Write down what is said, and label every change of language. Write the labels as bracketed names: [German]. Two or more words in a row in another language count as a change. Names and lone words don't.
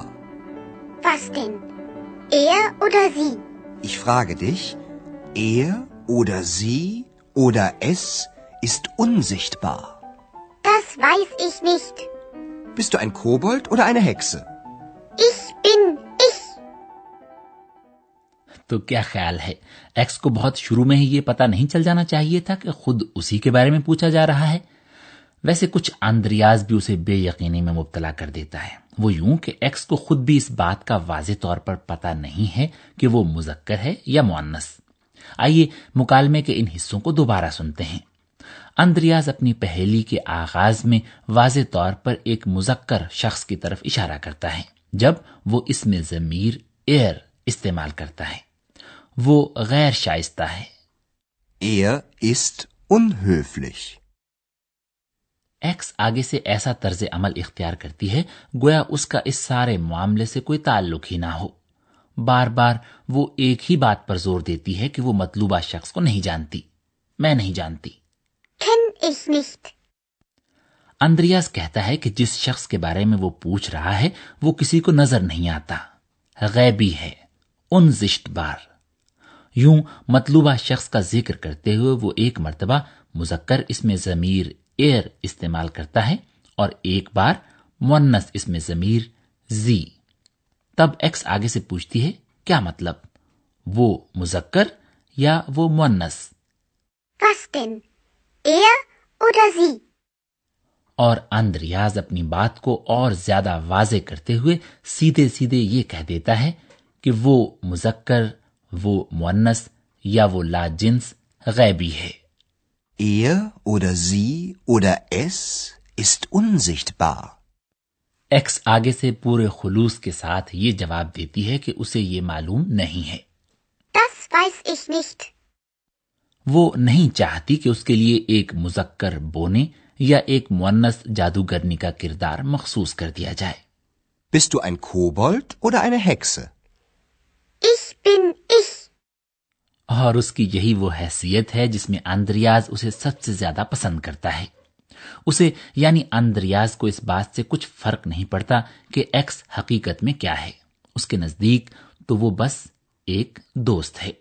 [German] Was denn? Er oder sie? Ich frage dich, er oder sie oder es ist unsichtbar. Das weiß ich nicht. Bist du ein Kobold oder eine Hexe? Ich bin ich. [Urdu] تو کیا خیال ہے، ایکس کو بہت شروع میں ہی یہ پتہ نہیں چل جانا چاہیے تھا کہ خود اسی کے بارے میں پوچھا جا رہا ہے. ویسے کچھ اندریاس بھی اسے بےیقینی میں مبتلا کر دیتا ہے. وہ یوں کہ ایکس کو خود بھی اس بات کا واضح طور پر پتہ نہیں ہے کہ وہ مذکر ہے یا مؤنث. آئیے مکالمے کے ان حصوں کو دوبارہ سنتے ہیں. اندریاس اپنی پہیلی کے آغاز میں واضح طور پر ایک مذکر شخص کی طرف اشارہ کرتا ہے جب وہ اس میں ضمیر एर استعمال کرتا ہے। وہ غیر شائستہ ہے. [German] Er ist unhöflich. [Urdu] ایکس آگے سے ایسا طرز عمل اختیار کرتی ہے گویا اس کا اس سارے معاملے سے کوئی تعلق ہی نہ ہو. بار بار وہ ایک ہی بات پر زور دیتی ہے کہ وہ مطلوبہ شخص کو نہیں جانتی. میں نہیں جانتی. [German] Kenn ich nicht. [Urdu] اندریاس کہتا ہے کہ جس شخص کے بارے میں وہ پوچھ رہا ہے وہ کسی کو نظر نہیں آتا، غیبی ہے، उनजिश्तबार। یوں مطلوبہ شخص کا ذکر کرتے ہوئے وہ ایک مرتبہ مذکر اس میں ضمیر एर استعمال کرتا ہے اور ایک بار مؤنث اس میں ضمیر जी। تب ایکس آگے سے پوچھتی ہے کیا مطلب، وہ مذکر یا وہ مؤنث. [German] Was denn? Er oder sie? [Urdu] اور اندریاز اپنی بات کو اور زیادہ واضح کرتے ہوئے سیدھے سیدھے یہ کہہ دیتا ہے کہ وہ مذکر، وہ مؤنث یا وہ لاجنس غیبی ہے. [German] Er oder sie oder es ist unsichtbar. [Urdu] ایکس آگے سے پورے خلوص کے ساتھ یہ جواب دیتی ہے کہ اسے یہ معلوم نہیں ہے. [German] Das weiß ich nicht. [Urdu] وہ نہیں چاہتی کہ اس کے لیے ایک مذکر بونے یا ایک مؤنث جادوگرنی کا کردار مخصوص کر دیا جائے. [German] Bist du ein Kobold oder eine Hexe? Ich bin ich. [Urdu] اور اس کی یہی وہ حیثیت ہے جس میں اندریاز اسے سب سے زیادہ پسند کرتا ہے. اسے یعنی اندریاز کو اس بات سے کچھ فرق نہیں پڑتا کہ ایکس حقیقت میں کیا ہے. اس کے نزدیک تو وہ بس ایک دوست ہے.